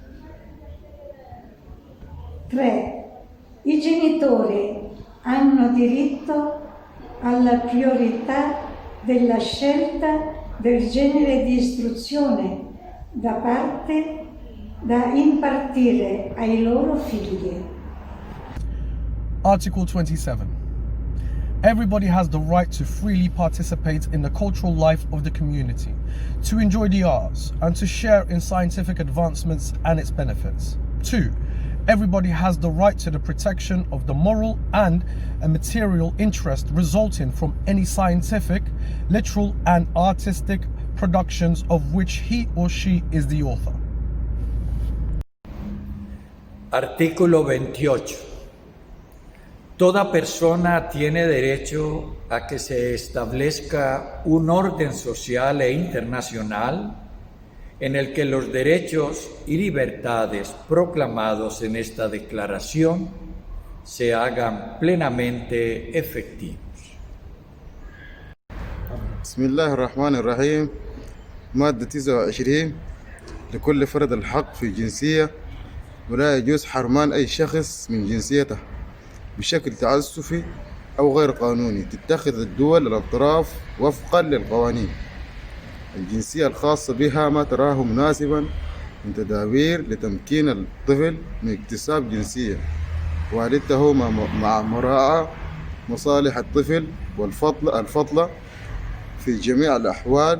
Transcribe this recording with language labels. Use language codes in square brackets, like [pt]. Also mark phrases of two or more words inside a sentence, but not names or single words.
[it] 3. I genitori hanno diritto alla priorità della scelta del genere di istruzione da impartire ai loro figli. [en] Article 27. Everybody has the right to freely participate in the cultural life of the community, to enjoy the arts, and to share in scientific advancements and its benefits. 2. Everybody has the right to the protection of the moral and a material interest resulting from any scientific, literal, and artistic productions of which he or she is the author. [es] Artículo 28. Toda persona tiene derecho a que se establezca un orden social e internacional en el que los derechos y libertades proclamados en esta declaración se hagan plenamente efectivos. [ar] بسم الله الرحمن الرحيم. مادة 29. لكل فرد الحق في الجنسية ولا يجوز حرمان أي شخص من جنسيته بشكل تعسفي أو غير قانوني تتخذ الدول الأطراف وفقا للقوانين الجنسية الخاصة بها ما تراه مناسبا من تدابير لتمكين الطفل من اكتساب جنسية والدته مع مراعاة مصالح الطفل والفضلة في جميع الأحوال.